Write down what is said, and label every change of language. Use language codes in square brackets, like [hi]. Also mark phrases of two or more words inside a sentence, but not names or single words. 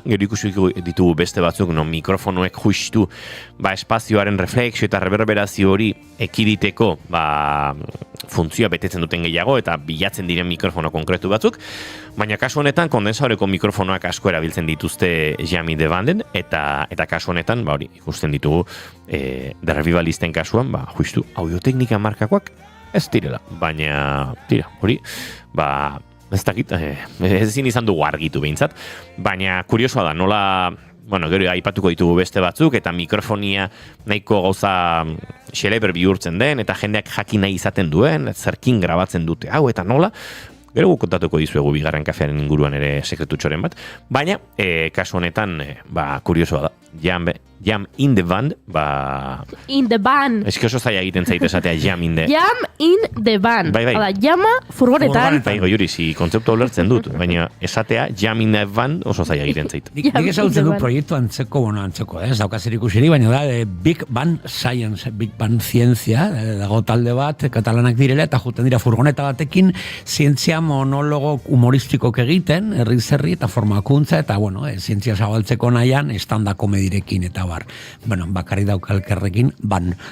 [eu] Gero ikusi ditugu beste batzuk, mikrofonoek justu espazioaren refleksio eta reverberazio hori ekiditeko funtzioa betetzen duten gehiago eta bilatzen diren mikrofono konkretu batzuk. Baina kasu honetan kondensatoreko mikrofonoak asko erabiltzen dituzte Jam in the Vanden eta kasu honetan ikusten ditugu The Revivalisten kasuan justu audioteknika markakoak ez direla. Baina hori ez dakit, ezin izan dugu argitu behintzat, baina kuriosoa da, nola, gero aipatuko ditugu beste batzuk, eta mikrofonia nahiko gauza xeleber bihurtzen den, eta jendeak jakin nahi izaten duen, zerkin grabatzen dute hau, eta nola, Gero kontatuko dizuegu bigarren kafearen inguruan ere sekretutxoren bat, baina kasu honetan, kuriosoa da, Jam in the band, In the band. Ez oso zaila egiten zait esatea Jam in the... Jam in the band. Bai. Hala, jama furgonetan. Bai, Goiuri, kontzeptu ulertzen dut, baina esatea Jam in the band oso zaila egiten zait. Nik ezagutzen du proiektu antzeko, ez daukazer ikusiri, baina da Big Bang Science, Big Bang Zientzia, dago talde bat, katalanak direla, eta juten dira furgoneta batekin, zientzia monologo humoristikok egiten, herri eta formakuntza, eta zientzia zabaltzeko nahian, estanda komedirekin, eta bakarri daukalkerrekin, ban.